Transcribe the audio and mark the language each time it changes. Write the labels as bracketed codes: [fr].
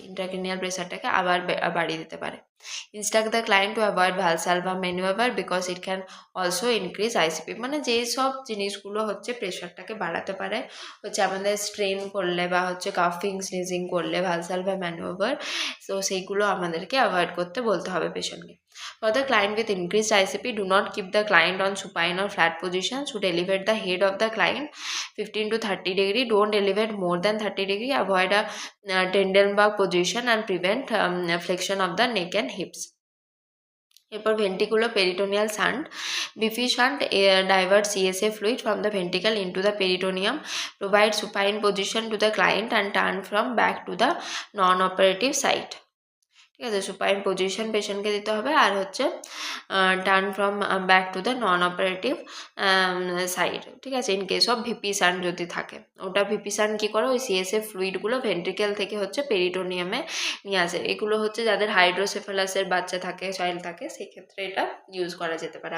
[bn] Intracranial প্রেসারটাকে আবার বাড়িয়ে দিতে পারে। [en] Instruct the client to avoid Valsalva maneuver because it can also increase ICP. [bn] মানে যেই সব জিনিসগুলো হচ্ছে প্রেশারটাকে বাড়াতে পারে, হচ্ছে আমাদের স্ট্রেন করলে বা হচ্ছে কাফিং স্নিজিং করলে, ভালসালভা ম্যানুভার, তো সেইগুলো আমাদেরকে অ্যাভয়েড করতে বলতে হবে পেশেন্টকে। [en] For the client with increased ICP, do not keep the client on supine or flat position. Should elevate the head of the client 15 to 30 degree. Don't elevate more than 30 degree. Avoid a Trendelenburg position and prevent flexion of the neck and hips. এরপর ventricular peritoneal shunt, VP shunt divert CSA fluid from the ventricle into the peritoneum, provide supine position to the client and turn from back to the non-operative site. [bn] ঠিক আছে, supine position পেশেন্টকে দিতে হবে, আর হচ্ছে [en] Turn from back to the non operative side. [bn] ঠিক আছে, in case of VP সান যদি থাকে, ওটা ভিপি সান কী করে, ওই সিএসএফ ফ্লুইডগুলো ভেন্ট্রিকেল থেকে হচ্ছে পেরিটোনিয়ামে নিয়ে আসে। এগুলো হচ্ছে যাদের হাইড্রোসেফালাসের বাচ্চা থাকে, চাইল্ড থাকে, সেক্ষেত্রে এটা ইউজ করা যেতে পারে।